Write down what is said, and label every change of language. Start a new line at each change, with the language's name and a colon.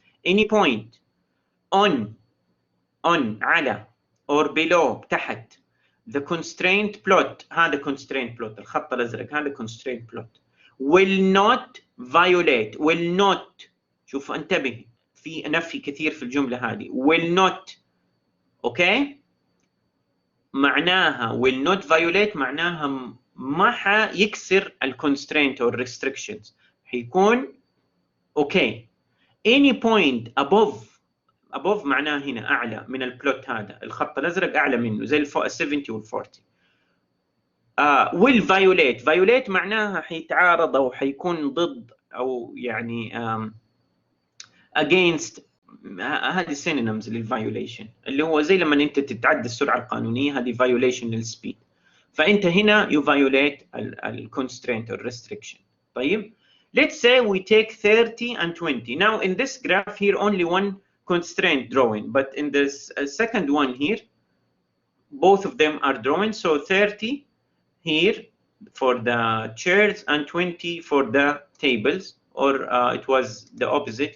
English: Any point on,
Arabic: على,
English: or below,
Arabic: تحت,
English: the constraint plot,
Arabic: هذا
English: constraint plot,
Arabic: الخط الأزرق هذا
English: constraint plot, will not violate, will not,
Arabic: شوف انتبه في نفي كثير في الجملة هذه,
English: will not, okay,
Arabic: معناها
English: will not violate
Arabic: معناها ما حيكسر
English: الconstraint or restrictions,
Arabic: حيكون
English: okay. Any point above
Arabic: معناه هنا أعلى من البلوت هذا, الخط الأزرق أعلى منه زي ال 70 وال 40.
English: will violate
Arabic: معناها حيتعارض أو حيكون ضد أو يعني
English: against.
Arabic: هذه synonyms للviolation اللي هو زي لما أنت تتعدى السرعة القانونية, هذه violation للسبيد. فأنت هنا
English: you violate constraint or restriction. طيب, let's say we take 30 and 20. Now in this graph here only one constraint drawing, but in this second one here both of them are drawing. So 30 here for the chairs and 20 for the tables, or it was the opposite.